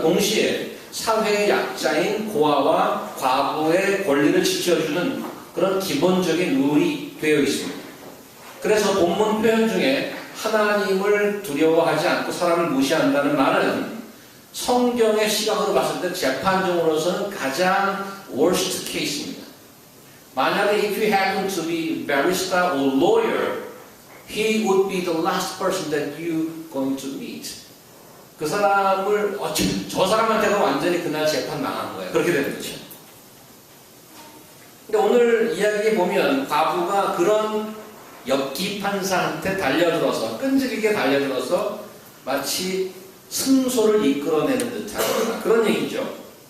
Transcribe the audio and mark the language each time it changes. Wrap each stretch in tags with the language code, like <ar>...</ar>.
<ko>동시에 사회의 약자인 고아와 과부의 권리를 지켜주는 그런 기본적인 룰이 되어 있습니다. 그래서 본문 표현 중에 하나님을 두려워하지 않고 사람을 무시한다는 말은 성경의 시각으로 봤을 때 재판정으로서는 가장</ko> <en>worst case</en> <ko>입니다. 만약에</ko> <en>if you happen to be barrister or lawyer, he would be the last person that you going to meet.</en> <ko>그 사람을 저 사람한테가 완전히 그날 재판 망한 거예요. 그렇게 되는 거죠. 근데 오늘 이야기에 보면 과부가 그런 엽기 판사한테 달려들어서 끈질기게 달려들어서 마치 승소를 이끌어내는 듯한 그런 얘기죠.</ko>